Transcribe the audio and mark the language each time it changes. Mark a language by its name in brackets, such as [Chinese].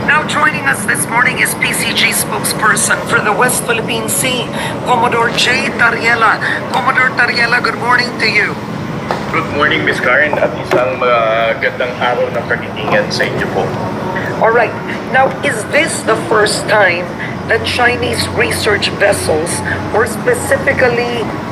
[English] Joining us this morning is PCG spokesperson for the West Philippine Sea, Commodore J. Tariela. Commodore Tariela, good morning to you. Good morning, [Filipino] Miss Karen, at isang magandang araw ng kagitingan sa inyo po. [English] All right. Now, is this the first time that Chinese research vessels were specifically